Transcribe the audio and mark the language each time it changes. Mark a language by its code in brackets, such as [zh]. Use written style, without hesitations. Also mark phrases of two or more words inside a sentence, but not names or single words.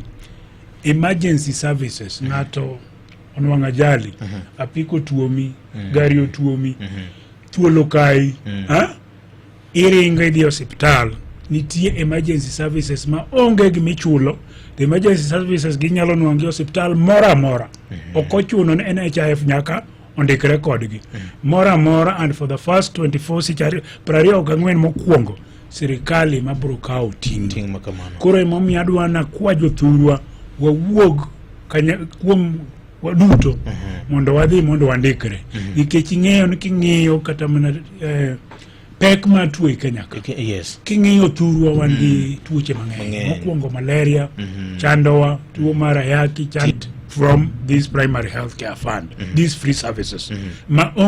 [en] Emergency services, [luo] ng'ato onwang' ajali, apiko tuomi, gari otuomi, thuolo kai, iringo idhi osiptal, nitie [en] emergency services [luo] ma onge gimichulo. [en] The emergency services [luo] ginyalo nwang'i osiptal mora mora. Okochuno ni NHIF nyaka ondikre kodgi. Mora mora, [en] and for the first 24 [luo] sichari, 24 mokwongo, sirikali mabro kawo ting makamano. Koro emomiyo adwana kwa jothurwa wawuog kuom waduto mondo wadhi mondo wandikre. Nikech ing'eyo ni king'iyo kata mana pek ma tuo Kenya ka. Yes. King'iyo thurwa wan gi tuoche mang'eny. Mokwongo malaria, chandowa, tuo mar ayaki, [en] from this primary health care fund, these free services.